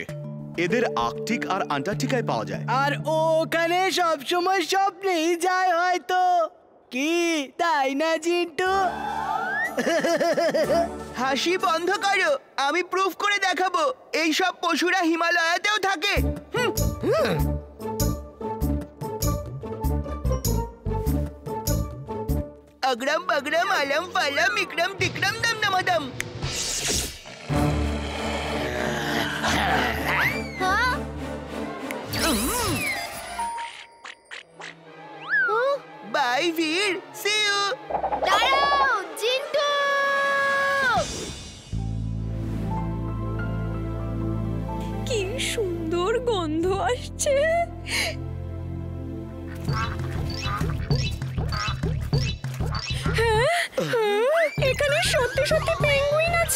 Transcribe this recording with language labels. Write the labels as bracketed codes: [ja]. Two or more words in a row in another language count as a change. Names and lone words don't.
[bn] এদের আর্কটিক আর আন্টার্কটিকায় পাওয়া যায়। আর ওখানে সব সময় স্বপ্নেই যায় হয়তো, কি তাই না জিন্টু? হাসি বন্ধ করো, আমি প্রুফ করে দেখাবো এই সব পশুরা হিমালয়াতেও থাকে। अग्रम बग्रम अलम फलम इक्रम तिक्रम दम दमदम। [hi] हाँ? [en] Bye Veer, see you. [bn] দাঁড়াও জিন্টু! কি সুন্দর গন্ধ আসছে। এখানে সত্যি সত্যি পেঙ্গুইন আছে।